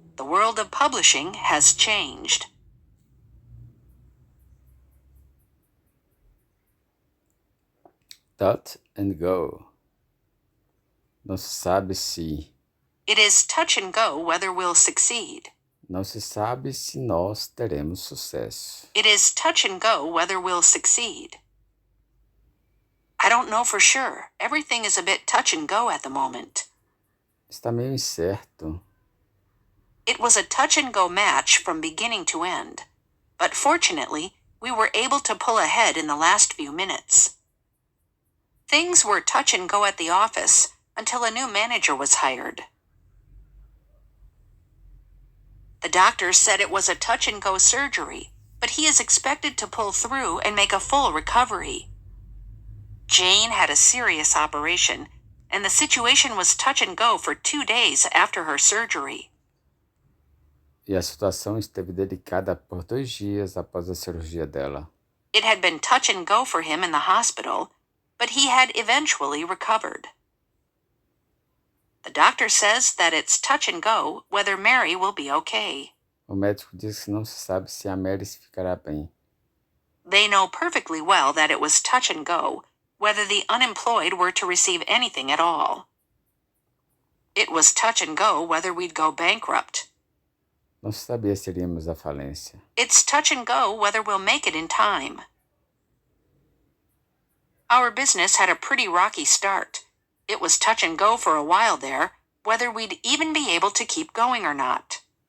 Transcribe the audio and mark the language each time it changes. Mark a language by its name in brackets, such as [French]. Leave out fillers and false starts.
[English] The world of publishing has changed. Touch and go. [Portuguese] Não se sabe se. [English] It is touch and go whether we'll succeed. [Portuguese] Não se sabe se nós teremos sucesso. [English] It is touch and go whether we'll succeed. I don't know for sure. Everything is a bit touch and go at the moment. [Portuguese] Está meio incerto. [English] It was a touch and go match from beginning to end. But fortunately, we were able to pull ahead in the last few minutes. Things were touch and go at the office until a new manager was hired. The doctor said it was a touch and go surgery, but he is expected to pull through and make a full recovery. Jane had a serious operation, and the situation was touch and go for 2 days after her surgery. [Portuguese] E a situação esteve delicada por 2 dias após a cirurgia dela. [English] It had been touch and go for him in the hospital, but he had eventually recovered. The doctor says that it's touch and go whether Mary will be okay. [Portuguese] O médico diz que não se sabe se a Mary ficará bem. [English] They know perfectly well that it was touch and go whether the unemployed were to receive anything at all. It was touch and go whether we'd go bankrupt. [Portuguese] Não se sabia se iríamos à falência. [English] It's touch and go whether we'll make it in time. Our business had a pretty rocky start. It was touch and go for a while there, whether we'd even be able to keep going or not.